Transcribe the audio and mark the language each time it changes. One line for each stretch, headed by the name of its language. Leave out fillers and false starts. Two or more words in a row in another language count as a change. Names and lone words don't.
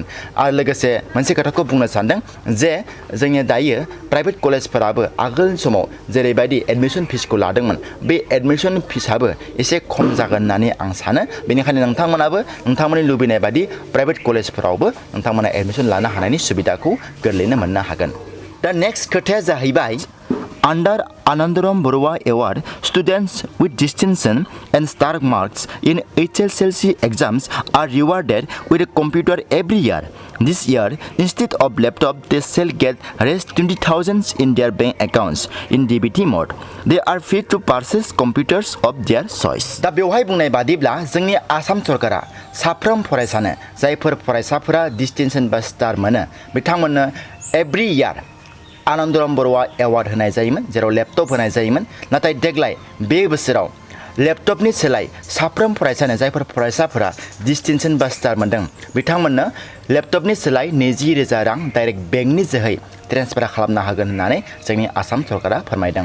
Bodo: आरो लोगोसे मोनसे खोथाखौ बुंनो सानदों जे जोंनि दायो प्राइभेट कलेजफोराबो आगोल समाव जेरैबायदि
English: admission feesखौ
Bodo: लादोंमोन, बे एडमिशन फिसाबो एसे खम जागोन होननानै आं सानो। बेनिखायनो नोंथांमोनाबो नोंथांमोननि लुबैनाय बायदि प्राइभेट कलेजफोरावबो नोंथांमोना एडमिशन लानो हानायनि सुबिदाखौ गोरलैयैनो मोननो हागोन। दा नेक्स्ट खोथाया जाहैबाय
English: Under Anandaram Boro Award, students with distinction and star marks in HSLC exams are rewarded with a computer every year. This year, instead of laptop, they shall get raised 20,000 in their bank accounts in DBT mode. They are free to purchase computers of their choice.
Bodo: दा बेवहाय बुंनाय बादिब्ला जोंनि आसाम सरकारा साफ्रोम फरायसानो जायफोर फरायसाफोरा डिस्टिंक्शन बा स्टार मोनो बिथांमोननो
English: every year
Bodo: आनन्दराम बर' एवार्ड होनाय जायोमोन, जेराव लेपटप होनाय जायोमोन। नाथाय देग्लाय बे बोसोराव लेपटपनि सोलाय साफ्रोम फरायसानो जायफोर फरायसाफोरा डिस्टिंक्शन बा स्टार मोनदों बिथांमोननो लेपटपनि सोलाय 20,000 रां डाइरेक्ट बेंकनि जोहै ट्रेन्सफार खालामनो हागोन होननानै जोंनि आसाम सरकारा फोरमायदों।